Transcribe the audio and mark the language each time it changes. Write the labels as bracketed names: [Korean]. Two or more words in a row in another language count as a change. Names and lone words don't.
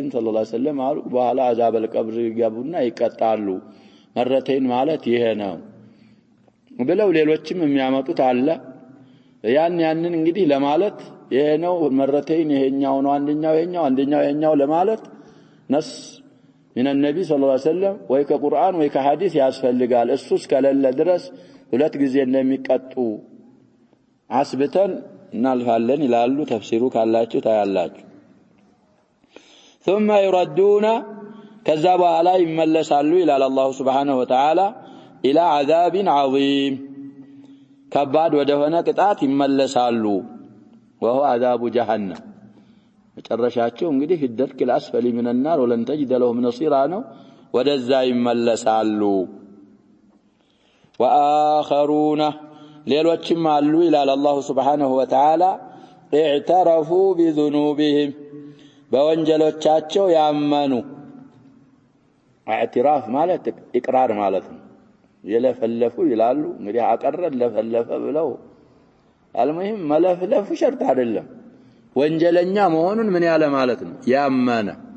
[Arabic] صلى الله عليه وسلم [Amharic] አሉ በኋላ [Arabic] عذاب القبر [Amharic] ይገቡና ይቀጣሉ مرتين ማለት ይሄ ነው ብለው ሌሎችም የሚያመጡት አለ ያንን እንግዲህ ለማለት ይሄ ነው مرتين ይሄኛው ነው አንደኛው ይሄኛው ለማለት [Arabic] نص من النبي صلى الله عليه وسلم [Amharic] ወይ ከቁርአን ወይ ከሐዲስ ያስፈልጋል እሱስ ከሌለ ድረስ ሁለት ጊዜ እንደሚቀጡ አስብተን እናልፋለን ይላሉ ተፍሲሩ ካላችሁ ታያላችሁ [Arabic] ثم يردون [Amharic] ከዛ በኋላ ይመለሳሉ ይላል አላህ [Arabic] سبحانه وتعالى الى عذاب عظيم [Amharic] ከባድ ወደሆነ ቅጣት ይመለሳሉ [Arabic] وهو عذاب جهنم [Amharic] መጨረሻቸው እንግዲህ [Arabic] الدرك الاسفل من النار ولن تجد له نصيرا [Amharic] ነው ወደዛ ይመለሳሉ واخرون ሌሎችም አሉ ይላል አላህ [Arabic] سبحانه وتعالى اعترفوا بذنوبهم [Amharic] በወንጀሎቻቸው ያመኑ اعتراف ማለት ኢቅራር ማለት ነው የለፈለፉ ይላሉ እንግዲህ አቀረን ለፈለፈ ብለው አልሙሂም መለፍለፉ ሸርጥ አይደለም ወንጀለኛ መሆኑን ምን ያለ ማለት ነው ያመነ